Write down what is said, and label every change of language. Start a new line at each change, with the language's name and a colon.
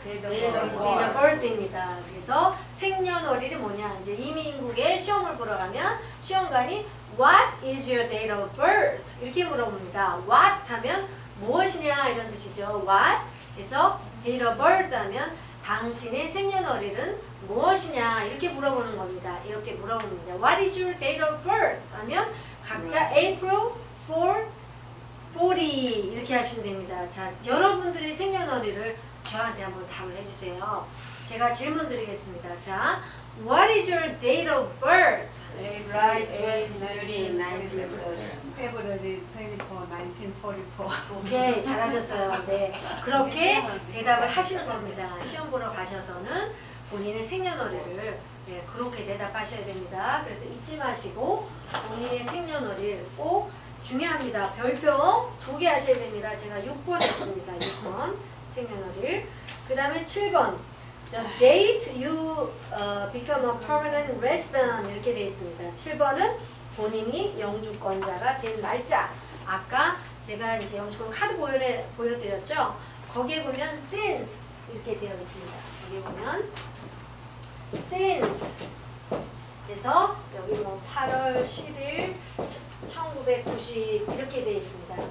Korean: date of birth입니다. 그래서 생년월일이 뭐냐? 이제 이민국에 시험을 보러 가면 시험관이
English: What is your date of birth?
Korean: 이렇게 물어봅니다. What 하면 무엇이냐 이런 뜻이죠.
English: What?
Korean: 그래서 date of birth 하면 당신의 생년월일은 무엇이냐 이렇게 물어보는 겁니다. 이렇게 물어봅니다.
English: What is your date of birth?
Korean: 하면 각자 April 4, 40 이렇게 하시면 됩니다. 자, 여러분들의 생년월일을 저한테 한번 답을 해주세요. 제가 질문 드리겠습니다.
English: 자, What is your date of birth? Right, 1934. February 24, 1944.
Korean: 오케이, 잘하셨어요. 네, 그렇게 대답을 하시는 겁니다. 시험 보러 가셔서는 본인의 생년월일을 네, 그렇게 대답하셔야 됩니다. 그래서 잊지 마시고 본인의 생년월일 꼭 중요합니다. 별표 2개 하셔야 됩니다. 제가 6번 했습니다. 6번 생년월일. 그 다음에 7번
English: The date you become a permanent resident
Korean: 이렇게 되어 있습니다. 7번은 본인이 영주권자가 된 날짜. 아까 제가 이제 영주권 카드 보여드렸죠. 거기에 보면 since 이렇게 되어 있습니다. 여기 보면 since 그래서 여기 뭐 8월 10일 1990 이렇게 되어 있습니다.